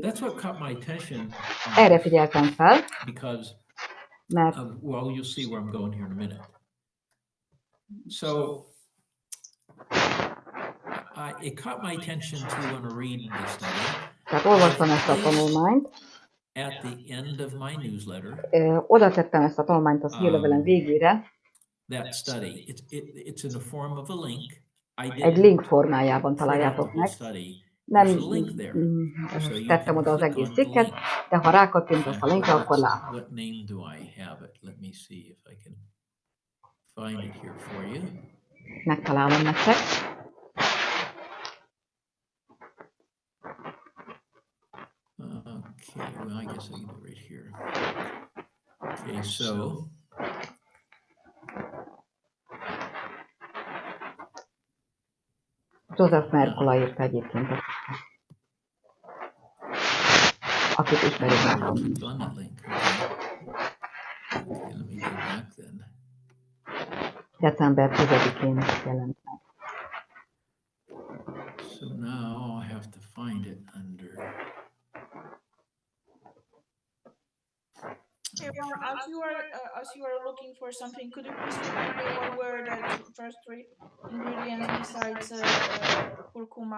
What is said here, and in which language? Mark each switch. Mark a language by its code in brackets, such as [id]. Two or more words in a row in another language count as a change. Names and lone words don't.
[hu] Erre figyeltem fel, mert tehát olvastam ezt a tanulmányt, oda tettem ezt a tanulmányt az hírlevelem végére, egy link formájában találjátok meg. Nem tettem oda az egész cikket, de ha rákattintasz a linkre, akkor látod. Megtalálom nektek. [en] Okay, well, I guess I can do it right here. Okay, so [hu] Joseph Mercola írta egyébként, akit ismerjük már. [en] Okay, let me go back then. [hu] December 10-én jelent meg. [en] So now I have to find it under. As you are looking for something, could you please remind me what were the first three ingredients besides curcuma?